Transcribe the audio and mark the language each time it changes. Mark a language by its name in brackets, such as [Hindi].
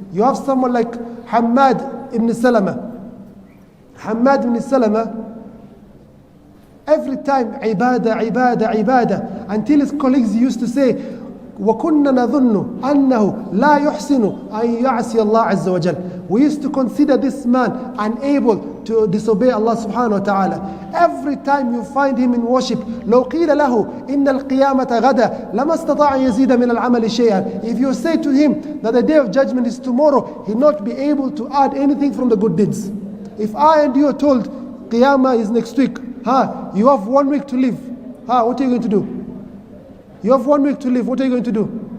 [English] You have someone like Hammad ibn Salama. Hammad ibn Salama, every time ibadah, ibadah, ibadah, until his colleagues used to say, وَكُنَّا نَظُنُّ أَنَّهُ لَا يُحْسِنُ أَن يَعْصِيَ اللَّهَ عَزَّ وَجَلَّ. We used to consider this man unable to disobey Allah subhanahu wa ta'ala. [Arabic] Every time you find him in worship, لو قيل له إن القيامة غدا لما استطاع يزيد من العمل شيئا. [English] If you say to him that the Day of Judgment is tomorrow, he'll not be able to add anything from the good deeds. If I and you are told Qiyamah is next week, you have 1 week to live, what are you going to do? You have 1 week to live, what are you going to do?